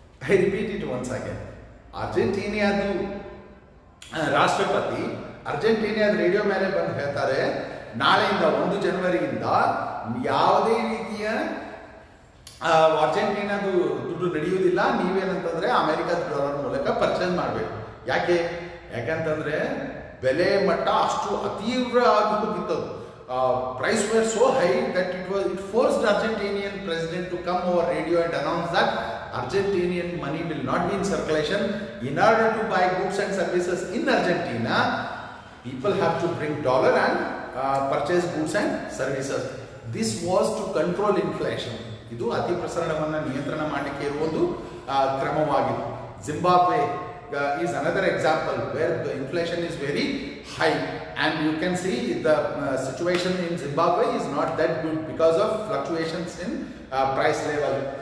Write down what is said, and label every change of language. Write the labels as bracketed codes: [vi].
[en] I repeat it once again. [kn] ಅರ್ಜೆಂಟೀನಿಯಾದು ರಾಷ್ಟ್ರಪತಿ ಅರ್ಜೆಂಟೀನಿಯಾದ radio ಮೇಲೆ ಬಂದು ಹೇಳ್ತಾರೆ, ನಾಳೆಯಿಂದ 1 ಜನವರಿಯಿಂದ ಯಾವುದೇ ರೀತಿಯ ಅರ್ಜೆಂಟೀನಾದು ದುಡ್ಡು ನಡೆಯುವುದಿಲ್ಲ, ನೀವೇನಂತಂದ್ರೆ ಅಮೆರಿಕದ ಡಾಲರ್ ಮೂಲಕ ಪರ್ಚೇಸ್ ಮಾಡಬೇಕು. ಯಾಕಂತಂದ್ರೆ ಬೆಲೆ ಮಟ್ಟ ಅಷ್ಟು ಅತೀವ್ರ ಆಗಿ ಹೋಗಿತ್ತು. [en] Price were so high that it forced Argentinian president to come over radio and announce that Argentinian money will not be in circulation. In order to buy goods and services in Argentina, people have to bring dollar and purchase goods and services. This was to control inflation. [kn] ಇದು ಅತಿ ಪ್ರಸರಣವನ್ನು ನಿಯಂತ್ರಣ ಮಾಡಲಿಕ್ಕೆ ಇರುವ ಒಂದು ಕ್ರಮವಾಗಿತ್ತು. [en] Zimbabwe is another example where the inflation is very high, and you can see the situation in Zimbabwe is not that good because of fluctuations in price level.